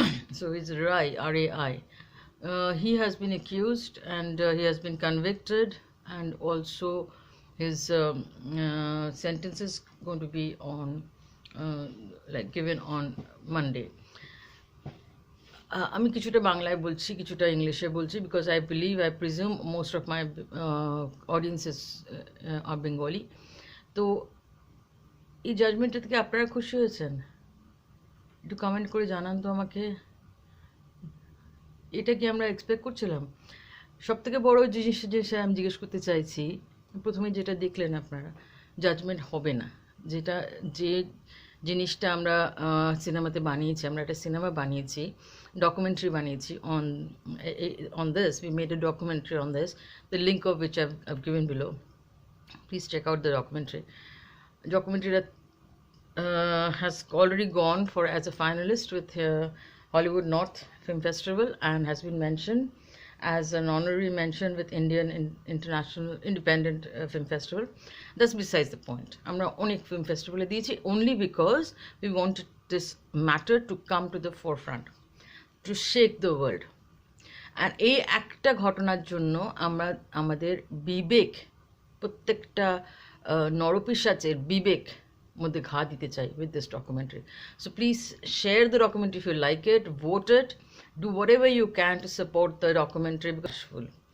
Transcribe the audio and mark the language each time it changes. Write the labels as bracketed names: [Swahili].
[English] So he's Rai, R-A-I. He has been accused and he has been convicted, and also his sentence is going to be on like given on Monday. [Bangla] আমি কিছুটা বাংলায় বলছি, কিছুটা ইংলিশে বলছি, because [English] I presume most of my audiences are Bengali. [Bangla] তো এই জাজমেন্টের থেকে আপনারা খুশি হয়েছেন? একটু কমেন্ট করে জানান তো আমাকে। এটা কি আমরা এক্সপেক্ট করছিলাম? সব থেকে বড় জিনিস যে আমি জিজ্ঞেস করতে চাইছি, প্রথমে যেটা দেখলেন আপনারা, জাজমেন্ট হবে না, যেটা যে জিনিসটা আমরা সিনেমাতে বানিয়েছি, আমরা একটা সিনেমা বানিয়েছি, ডকুমেন্টারি বানিয়েছি on this. [English] We made a documentary on this, the link of which I've given below. Please check out the documentary. Documentary that has already gone for as a finalist with Hollywood North Film Festival and has been mentioned as an honorary mention with Indian International Independent Film Festival. That's besides the point. [Bangla] Amra onek film festival e diyechi [English] only because we wanted this matter to come to the forefront, to shake the world. [Bangla] And এই একটা ঘটনার জন্য আমরা আমাদের বিবেক, প্রত্যেকটা নরপিশাচের বিবেক মধ্যে ঘা দিতে চাই [English] with this documentary. So please share the documentary if you like it, vote it, do whatever you can to support the documentary because it's full.